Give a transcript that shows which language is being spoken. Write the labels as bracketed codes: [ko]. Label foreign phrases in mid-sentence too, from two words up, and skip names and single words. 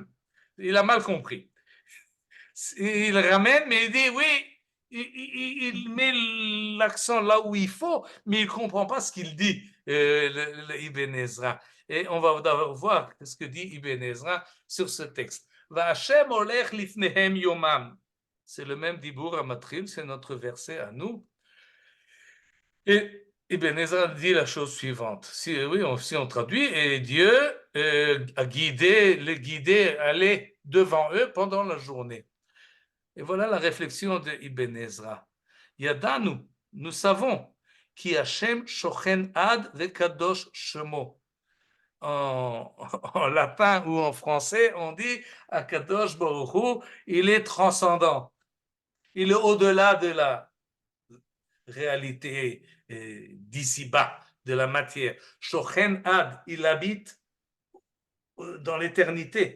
[fr] Il a mal compris. Il ramène, mais il dit oui, il met l'accent là où il faut, mais il ne comprend pas ce qu'il dit, Ibn Ezra. Et on va d'abord voir ce que dit Ibn Ezra sur ce texte. [he] ויהוה הלך לפניהם יומם. [fr] C'est le même [he] דיבור המתחיל, [fr] c'est notre verset à nous. Et Ibn Ezra dit la chose suivante. Si on traduit, et Dieu a guidé, aller devant eux pendant la journée. Et voilà la réflexion de Ibn Ezra. Yadanu, nous savons, [he] כי השם שוכן עד וקדוש שמו. [fr] En latin ou en français, on dit [he] הקדוש ברוך הוא, [fr] il est transcendant. Il est au-delà de la réalité d'ici-bas, de la matière. [he] שוכן עד, [fr] il habite dans l'éternité.